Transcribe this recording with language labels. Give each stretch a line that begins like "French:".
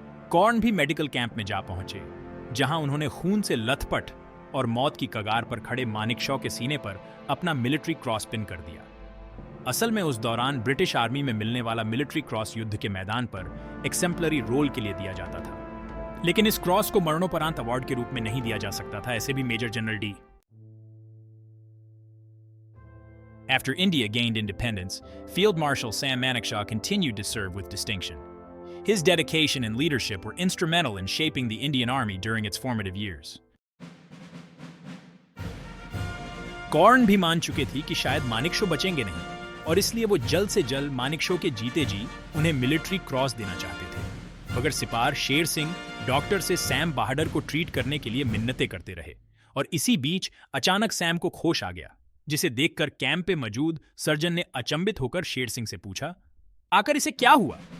Hindi: Corn भी medical camp में जा पहुंचे, जहां उन्होंने खून से लथपथ और मौत की कगार पर खड़े मानेकशॉ के सीने पर अपना मिलिट्री क्रॉस पिन कर दिया। असल में उस दौरान ब्रिटिश आर्मी में मिलने वाला मिलिट्री क्रॉस युद्ध के मैदान पर एक्सेम्पलरी रोल के लिए दिया जाता था, लेकिन इस क्रॉस को मरणोपरांत अवार्ड के रूप में नहीं दिया जा सकता था, ऐसे भी major general D.
English: After India gained independence, Field Marshal Sam Manekshaw continued to serve with distinction. His dedication and leadership were instrumental in shaping the Indian Army during its formative years.
Hindi: Corn भी मान चुके थे कि शायद मानेकशॉ बचेंगे नहीं, और इसलिए वो जल्द से जल्द मानेकशॉ के जीते जी उन्हें मिलिट्री क्रॉस देना चाहते थे। मगर सिपार शेर सिंह डॉक्टर से सैम बहादुर को ट्रीट करने के लिए मिन्नतें करते रहे, और इसी बीच अचानक सैम को होश आ गया, जिसे देखकर कैंप पे मौजूद सर्जन ने अचंभित होकर शेर सिंह से पूछा, आखिर इसे क्या हुआ?